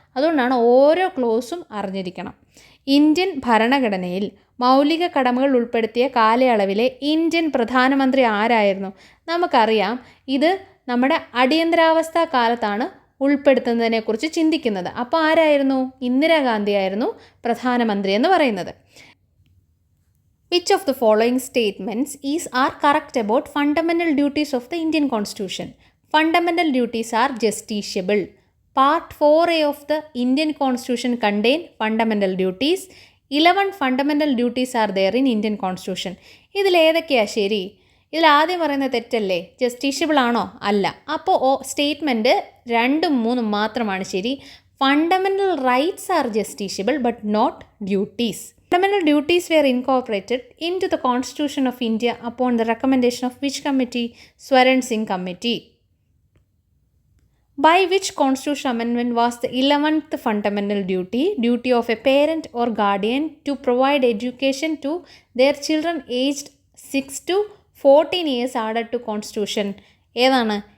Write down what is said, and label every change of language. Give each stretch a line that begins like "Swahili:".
Malayalam: അതുകൊണ്ടാണ് ഓരോ ക്ലോസും അറിഞ്ഞിരിക്കണം. ഇന്ത്യൻ ഭരണഘടനയിൽ മൗലിക കടമകൾ ഉൾപ്പെടുത്തിയ കാലയളവിലെ ഇന്ത്യൻ പ്രധാനമന്ത്രി ആരായിരുന്നു? നമുക്കറിയാം, ഇത് നമ്മുടെ അടിയന്തരാവസ്ഥ കാലത്താണ് ഉൾപ്പെടുത്തുന്നതിനെക്കുറിച്ച് ചിന്തിക്കുന്നത്. അപ്പോൾ ആരായിരുന്നു? ഇന്ദിരാഗാന്ധി ആയിരുന്നു പ്രധാനമന്ത്രി എന്ന് പറയുന്നത്.
English: Which of the following statements are correct about fundamental duties of the Indian Constitution? Fundamental duties are justiciable. Part 4A of the Indian Constitution contain fundamental duties. 11 fundamental duties are there in Indian Constitution.
Malayalam: ഇതിൽ ഏതൊക്കെയാണ് ശരി? ഇതിൽ ആദ്യം പറയുന്നത് തെറ്റല്ലേ? Justiciable ആണോ? അല്ല. അപ്പോൾ സ്റ്റേറ്റ്മെൻറ്റ് 2ഉം 3ഉം മാത്രമാണ് ശരി.
English: Fundamental rights are justiciable but not duties. Fundamental duties were incorporated into the Constitution of India upon the recommendation of which committee? Swaran Singh Committee. By which constitutional amendment was the 11th fundamental duty, duty of a parent or guardian to provide education to their children aged 6 to 14 years added to Constitution?
Malayalam: ഏതാണ്?